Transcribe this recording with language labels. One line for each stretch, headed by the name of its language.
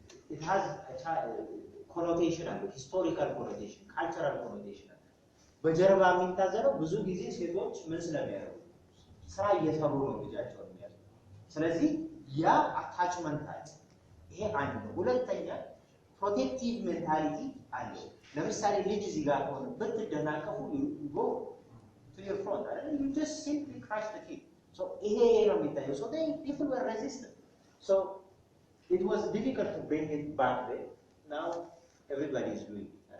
English: It has a connotation, historical connotation, cultural connotation.
Amharic: በጀርባ የሚታዘለው ብዙ ጊዜ ሴቶች ምን ስለሚያደርጉ ስራ እየሰሩ ነው ልጃቸውን የሚያዙ። ስለዚህ ያ አታችመንት አለ። ይሄ አንድ ነው። ሁለተኛ ፕሮቴክቲቭ ሜንታሊቲ አለ። ለምሳሌ ልጅ እዚህ ጋር ሆነ ብትደናቀፉ
English: go to your front, you just simply crush the kid. So
Amharic: ይሄ ነው የሚታየው።
English: So people were resistant. So it was difficult to bring it back there. Now everybody is doing it.